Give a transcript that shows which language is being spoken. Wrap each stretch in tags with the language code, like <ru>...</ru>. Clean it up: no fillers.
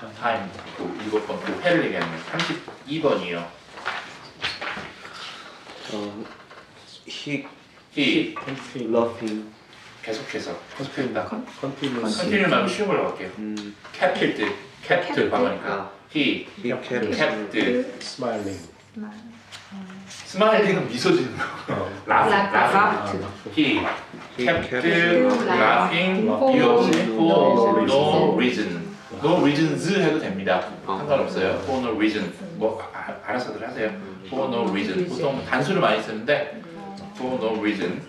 <ko>time 그 7번 그 회를 얘기하는 32번이요.</ko> <en>He he laughing</en> <ko>계속해서 계속했다.</ko> <en>Continuous.</en> <ko>컨티뉴 말고 쉬운 걸로 갈게요.</ko> <en>kept kept 방어니까 he he kept kept Smiling.</en> <ko>스마일링은 미소 짓는 거.</ko> <en>laughing. He kept laughing for no reason. No reasons</en> <ko>해도 됩니다. 상관없어요.</ko> <en>For no reason.</en> <ko>뭐 알아서들 하세요. For no reason. 보통 단수를 많이 쓰는데</ko> <en>for no reason.</en>